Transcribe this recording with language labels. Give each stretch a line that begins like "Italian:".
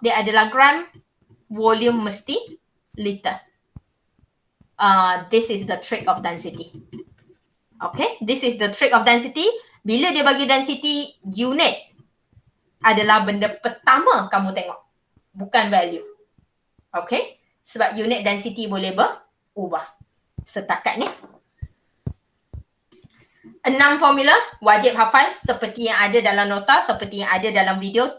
Malay: Dia adalah gram, volume mesti liter.
English: This is the trick of density. Okay, this is the trick of density.
Malay: Bila dia bagi density, unit adalah benda pertama kamu tengok. Bukan value. Okay, sebab unit density boleh berubah. Setakat ni. 6 formula wajib hafal seperti yang ada dalam nota, seperti yang ada dalam video.